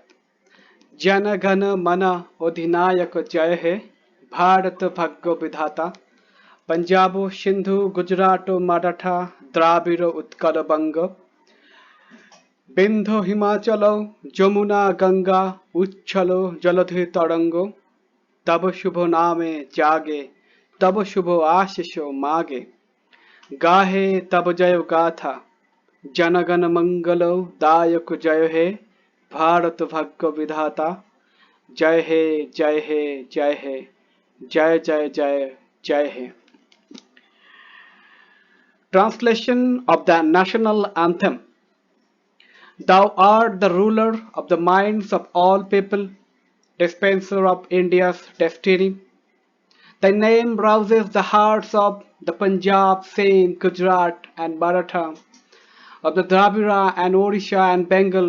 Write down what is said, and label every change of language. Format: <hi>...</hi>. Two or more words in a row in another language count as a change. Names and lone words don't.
<bn>জন গণ মন অধিনায়ক জয় হে, ভারত ভাগ্য বিধাতা, পঞ্জাব সিন্ধু গুজরাট মরাঠা দ্রাবিড় উৎকল বঙ্গ, বিন্ধ্য হিমাচল যমুনা গঙ্গা উচ্ছল জলধি তরঙ্গ, তব শুভ নামে জাগে তব শুভ আশিস মাগে গাহে তব জয় গাথা জনগণ মঙ্গল দায়ক জয় হে ভারত ভাগ্য বিধাতা জয় হে জয় হে জয় হে জয় জয় জয় জয় হে.</bn> <en>Translation of the National Anthem. Thou art the ruler of the minds of all people, dispenser of India's destiny. Thy name rouses the hearts of the Punjab, Sindh, Gujarat and Maratha, of the Dravida and Odisha and Bengal.</en>